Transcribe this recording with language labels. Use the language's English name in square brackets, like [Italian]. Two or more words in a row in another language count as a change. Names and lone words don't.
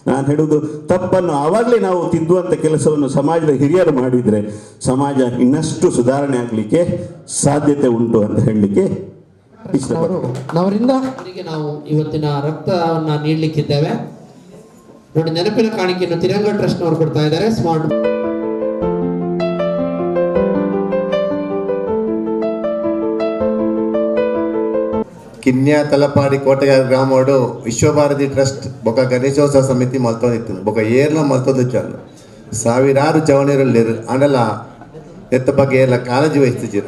[Kannada] ನಾನು ಹೇಳುವುದು ತಪ್ಪನ್ನು ಆವಾಗಲೇ ನಾವು ತಿದ್ದುವಂಥ ಕೆಲಸವನ್ನು ಸಮಾಜದ ಹಿರಿಯರು ಮಾಡಿದರೆ ಸಮಾಜ ಇನ್ನಷ್ಟು ಸುಧಾರಣೆ ಆಗಲಿಕ್ಕೆ ಸಾಧ್ಯತೆ ಉಂಟು ಅಂತ ಹೇಳಲಿಕ್ಕೆ ಇಷ್ಟಪಡ್ತೀನಿ. ಅವರಿಂದ ಅವರಿಗೆ ನಾವು ಇವತ್ತಿನ ರಕ್ತವನ್ನು ನೀಡಲಿಕ್ಕಿದ್ದೇವೆ. ನೋಡಿ, ನೆನಪಿನ ಕಾಣಿಕೆಯನ್ನು ತಿರಂಗ ಟ್ರಸ್ಟ್ನವರು ಕೊಡ್ತಾ ಇದ್ದಾರೆ. ಸ್ಮಾರ್ಟ್ [Tulu] ಕಿನ್ಯಾ ತಲಪಾಡಿ ಕೋಟೆಗಾರ ಗ್ರಾಮೋಡು ವಿಶ್ವಭಾರತಿ ಟ್ರಸ್ಟ್ ಬೊಕ ಗಣೇಶೋತ್ಸವ ಸಮಿತಿ ಮಲ್ತೊಂದಿತ್ತು ಬೊಕ ಏರ್ಲ ಮಲ್ತೊಂದು ಚಾಲು ಸಾವಿರಾರು ಜವಣಿರಲ್ಲಿರು ಆಂಡಲ ಎತ್ತ ಬಗ್ಗೆ ಎಲ್ಲ ಕಾಳಜಿ ವಹಿಸ್ತಿದ್ರು.